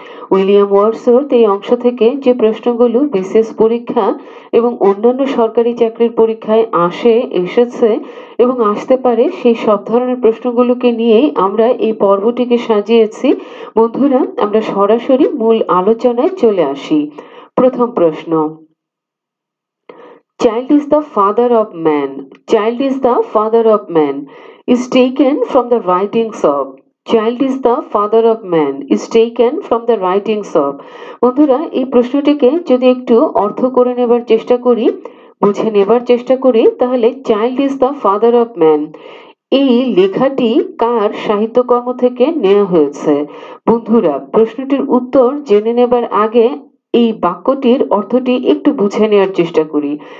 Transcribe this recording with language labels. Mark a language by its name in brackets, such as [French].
[Bangla] William Wordsworth এই অংশ থেকে যে প্রশ্নগুলো বিসিএস পরীক্ষা এবং অন্যান্য সরকারি চাকরির পরীক্ষায় এসেছে এবং আসতে পারে, সেই সব ধরনের প্রশ্নগুলোকে নিয়েই আমরা এই পর্বটিকে সাজিয়েছি। বন্ধুরা, আমরা সরাসরি মূল আলোচনায় চলে আসি। প্রথম প্রশ্ন: [English] Child is the father of man. Child is the father of man is taken from the writings of. Child is the father of man is taken from the writings of. [Bangla] বন্ধুরা, এই প্রশ্নটিকে যদি একটু অর্থ করে নেবার চেষ্টা করি, বুঝে নেবার চেষ্টা করি, তাহলে [English] child is the father of man [Bangla] এই লেখাটি কার সাহিত্যকর্ম থেকে নেওয়া হয়েছে? বন্ধুরা, প্রশ্নটির উত্তর জেনে নেবার আগে এই বাক্যটির অর্থটি একটু বুঝে নেওয়ার চেষ্টা করি।